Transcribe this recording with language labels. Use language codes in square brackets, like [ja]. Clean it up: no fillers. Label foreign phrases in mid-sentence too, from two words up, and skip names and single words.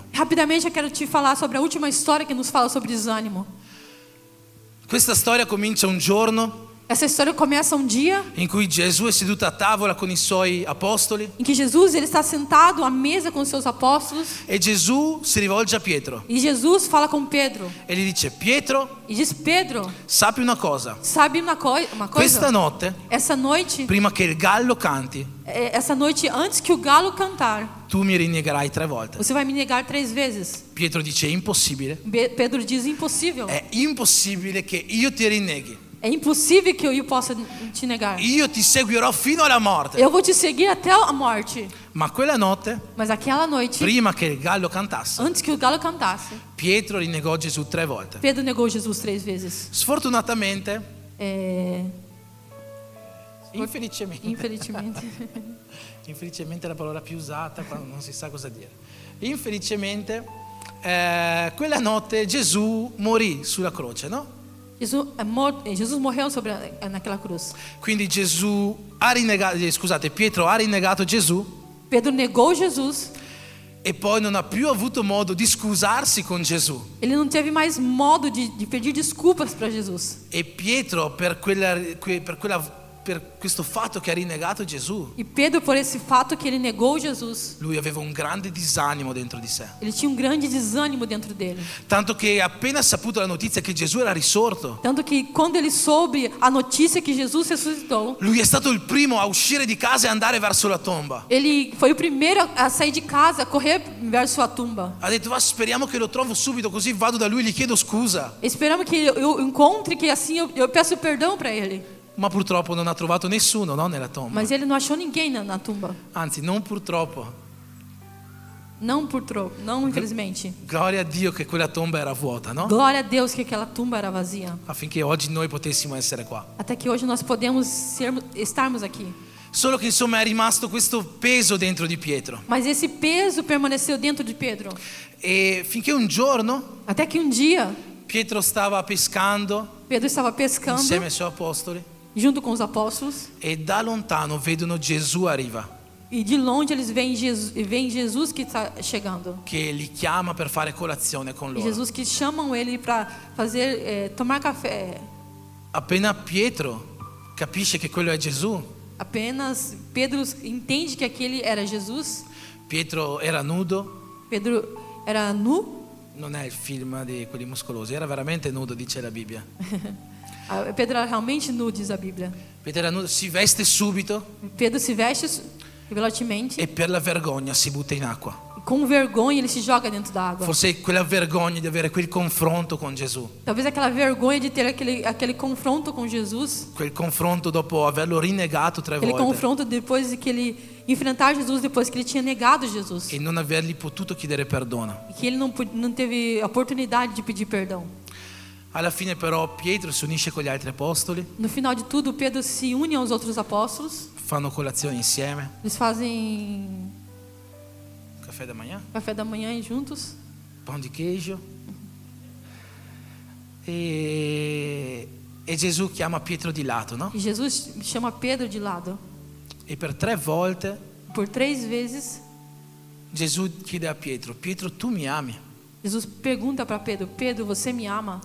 [pt] Rapidamente eu quero te falar sobre a última história que nos fala sobre desânimo. [it] Questa storia comincia un giorno [pt] Essa história começa um dia [it] in cui Gesù è seduto a tavola con i suoi apostoli [pt] em que Jesus ele está sentado à mesa com os seus apóstolos [it] e Gesù si rivolge a Pietro [pt] e Jesus fala com Pedro [it] e gli dice: Pietro, [pt] e diz: Pedro, [it] sappi una cosa, [pt] sabe uma [it] questa [pt] coisa? [it] notte, [pt] Essa noite, [it] prima che il gallo canti, [pt] antes que o galo cantar, [it] tu mi rinnegherai 3 volte. [pt] você vai me negar 3 vezes. [it] Pietro dice: è impossibile, [pt] Pedro diz: impossível. [it] è impossibile che io ti rinneghi. [pt] É impossível que eu possa te negar. [it] Io ti seguirò fino alla morte. [pt] Eu vou te seguir até a morte. [it] Ma quella notte, [pt] Mas aquela noite, [it] prima che il gallo cantasse, [pt] antes que o galo cantasse, [it] Pietro rinnegò Gesù 3 volte. [pt] Pedro negou Jesus 3 vezes. [it] Sfortunatamente, infelicemente, infelicemente è la parola più usata quando non si sa cosa dire. Infelicemente, quella notte Gesù morì sulla croce, no? [pt] Jesus morreu naquela cruz. [it] Quindi Pietro ha rinnegato Gesù [pt] Pedro negou Jesus. [it] e poi non ha più avuto modo di scusarsi con Gesù. [pt] Ele não teve mais modo de pedir desculpas para Jesus. [it] E Pietro per questo fatto che ha rinnegato Gesù, [pt] E Pedro, por esse fato que ele negou Jesus, [it] lui aveva un grande disanimo dentro di sé. [pt] ele tinha grande desânimo dentro dele. [it] Tanto che appena saputo la notizia che Gesù era risorto, [pt] Tanto que quando ele soube a notícia que Jesus ressuscitou, [it] lui è stato il primo a uscire di casa e andare verso la tomba. [pt] ele foi o primeiro a sair de casa, a correr verso a tumba. [it] Ha detto: "Va, speriamo che lo trovo subito, così vado da lui e gli chiedo scusa." [pt] Esperamos que eu encontre, que assim eu peço perdão para ele. [it] Ma purtroppo non ha trovato nessuno, no, nella tomba. [pt] Mas ele não achou ninguém na tumba. [it] Anzi, non purtroppo. [pt] Não infelizmente. [it] Gloria a Dio che quella tomba era vuota, no? [pt] Glória a Deus que aquela tumba era vazia. [it] Affinché oggi noi potessimo essere qua. [pt] Até que hoje nós podemos estarmos aqui. [it] Solo che insomma è rimasto questo peso dentro di Pietro. [pt] Mas esse peso permaneceu dentro de Pedro. [it] E finché un giorno [pt] Até que um dia [it] Pietro stava pescando [pt] Pedro estava pescando [it] insieme ai suoi apostoli [pt] junto com os apóstolos [it] e da lontano vedono Gesù arriva. [pt] E de longe eles veem Jesus que está chegando. [it] che li chiama per fare colazione con [pt] E [it] loro. [pt] Jesus que chamam ele para fazer tomar café. [it] Appena Pietro capisce che quello è Gesù, [pt] Apenas Pedro entende que aquele era Jesus. [it] Pietro era nudo, [pt] Pedro era nu. [it] non è il film di quelli muscolosi, era veramente nudo, dice la Bibbia. [pt] Pedro era realmente nu, diz a Bíblia. [it] Pietro era nudo, si veste subito [pt] Pedro se veste velocemente [it] e per la vergogna si butta in acqua. [pt] e com vergonha ele se joga dentro da água. [it] Forse quella vergogna di avere quel confronto con Gesù, [pt] Talvez aquela vergonha de ter aquele confronto com Jesus, [it] quel confronto dopo averlo rinnegato 3 [pt] aquele [it] volte [pt] confronto depois de que ele enfrentar Jesus depois que ele tinha negado Jesus, [it] e non avergli potuto chiedere perdono. [pt] e que ele não teve a oportunidade de pedir perdão. [it] Alla fine però Pietro si unisce con gli altri apostoli, [pt] No final de tudo, Pedro se une aos outros apóstolos. [it] fanno colazione insieme, [pt] Eles fazem caffè da manhã, café da manhã juntos. pão di queijo. [it] E Gesù chiama Pietro di lato, no? [pt] E Jesus chama Pedro de lado. [it] E per 3 volte [pt] Por 3 vezes, [it] Gesù chiede a Pietro: Pietro, tu mi ami? [pt] Jesus pergunta para Pedro: Pedro, você me ama?